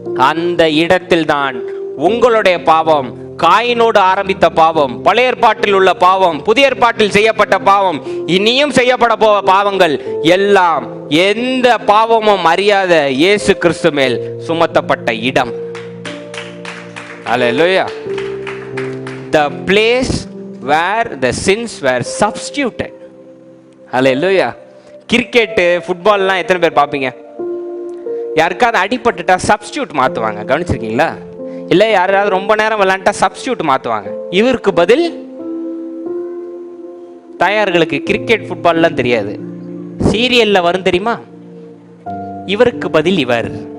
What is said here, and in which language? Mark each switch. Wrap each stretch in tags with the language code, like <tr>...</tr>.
<ta>அந்த இடத்தில் தான் உங்களுடைய பாவம், காயினோடு ஆரம்பித்த பாவம், பழைய ஏற்பாட்டில் உள்ள பாவம், புதிய ஏற்பாட்டில் செய்யப்பட்ட பாவம், இனியும் செய்யப்பட போவ பாவங்கள் எல்லாம் எந்த பாவமும் அறியாத இயேசு கிறிஸ்து மேல் சுமத்தப்பட்ட இடம். அல்லேலூயா.</ta> <en>The place where the sins were substituted.</en> <ta>Hallelujah. Cricket, ஃபுட்பால்லாம் எத்தனை பேர் பார்ப்பீங்க? யாருக்காவது அடிபட்டுட்டா சப்ஸ்டியூட் மாற்றுவாங்க, கவனிச்சிருக்கீங்களா? இல்லை யாராவது ரொம்ப நேரம் விளையாண்டா சப்ஸ்டியூட் மாற்றுவாங்க. இவருக்கு பதில், தாயார்களுக்கு கிரிக்கெட் ஃபுட்பால்லாம் தெரியாது, சீரியல்ல வரும் தெரியுமா? இவருக்கு பதில் இவர்.</ta>